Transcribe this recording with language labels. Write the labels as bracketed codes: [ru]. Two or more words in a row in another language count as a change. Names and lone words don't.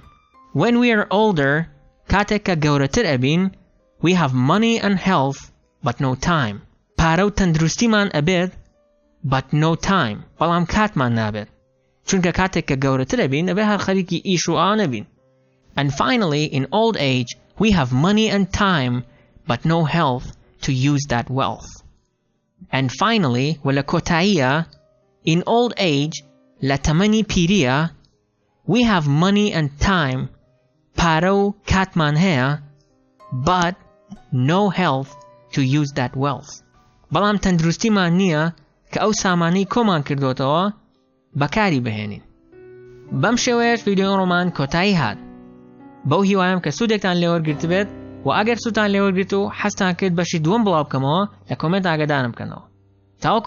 [en] When we are older [ckb] کاتێک کە گەورەتر ئەبین [en] we have money and health but no time. [ckb] پارە و تەندروستیمان ئەبێت [en] but no time [ckb] بەڵام کاتمان نابێت چونکە کاتێک کە گەورەتر ئەبین ئەبێ هەر خەریکی ئیش و ئا نەبین. [en] And finally in old age we have money and time but no health to use that wealth. And finally [ckb] ولا کۆتاییە [en] in old age [ckb] لە تەمەنی پیریە [en] we have money and time [ckb] پارە و کاتمان هەیە [en] but no health to use that wealth. [ckb] بەڵام تەندروستیمان نییە کە ئەو سامانەی کۆمان کردوتەوە بەکاری بهێنین. بەم شێوەیەش ڤیدیۆی ڕۆمان کۆتایی هات. بەو هیوایم کە سوودێکتان لێوەرگرت بێت و ئەگەر سوودتان لێوەرگرت و حەستان کرد بەشی دووەم بڵاو بکەمەوە لە کۆمنت ئاگادارم بکەنەوە.